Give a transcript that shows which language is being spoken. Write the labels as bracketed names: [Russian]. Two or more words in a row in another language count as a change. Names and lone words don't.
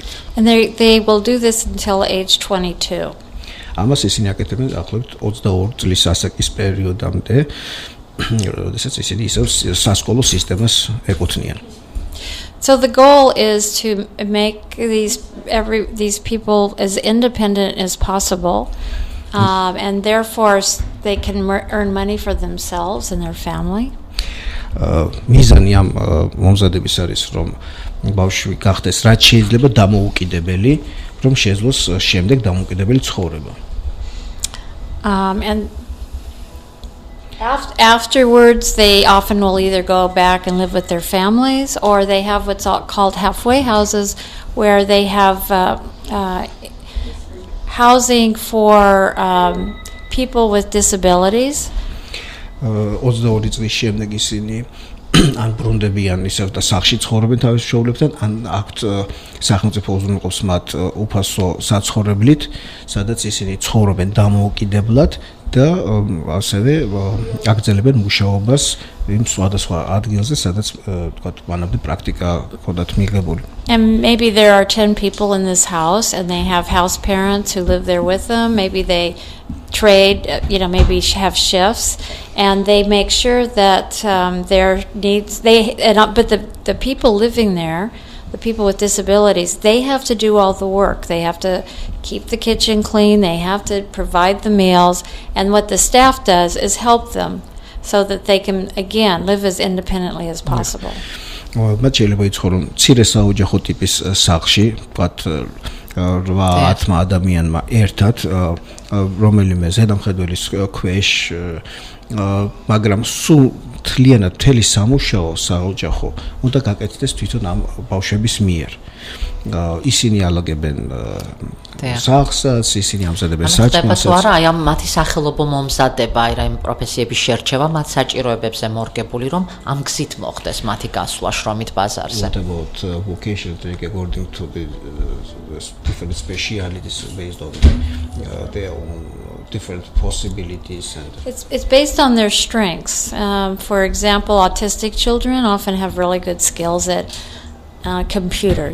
[English] And they will do this until age 22. [Georgian] ამას ისინი აკეთებენ ახლობით 22 წლის ასაკის პერიოდამდე, როდესაც ისინი ისევ სასკოლო სისტემას ეკუთვნიან. [English] So the goal is to make these people as independent as possible, and therefore they can earn money for themselves and their family. [Georgian] მიზანი ამ მომზადების არის რომ ბავშვი გახდეს რაც შეიძლება დამოუკიდებელი, რომ შეძლოს შემდეგ დამოუკიდებელი ცხოვრება. [English] And afterwards, they often will either go back and live with their families, or they have what's called halfway houses, where they have housing for people with disabilities. [Georgian] 22 წლის შემდეგ ისინი ან ბრუნდებიან ისევ და სახლში ცხოვრობენ თავის მშობლებთან, ან აქვთ სახელმწიფო უზრუნველყოფს მათ უფასო საცხოვრებლით, სადაც ისინი ცხოვრობენ დამოუკიდებლად და ასევე აგრძელებენ მუშაობას იმ სხვადასხვა ადგილზე, სადაც თქვათ მანამდე პრაქტიკა ჰქონდათ მიღებული. [English] And maybe there are 10 people in this house, and they have house parents who live there with them. Maybe they trade, maybe have shifts, and they make sure that their needs. But the people living there, the people with disabilities, they have to do all the work. They have to keep the kitchen clean. They have to provide the meals, and what the staff does is help them so that they can again live as independently as possible. [Georgian] მათ შეიძლება იცხოვრონ მცირე საოჯახო ტიპის სახლში, ვთქვათ 8 ადამიანმა ერთად, რომელიმე ზედამხედველის ქვეშ, მაგრამ სულ მთლიანად მთელი სამუშაო საოჯახო უნდა გაკეთდეს თვითონ ამ ბავშვების მიერ. ისინი ალაგებენ სახლსაც, ისინი ამზადებენ საჭმელს. ანუ არა, აი ამ მათი სახელობო მომზადება, აი რა იმ პროფესიების შერჩევა მათ საჭიროებებზე მორგებული, რომ ამ გზით მოხდეს მათი გასვლა შრომით ბაზარზე. [English] What about vocation training according to the different specialities based on their own different possibilities and It's based on their strengths. For example, autistic children often have really good skills at computers.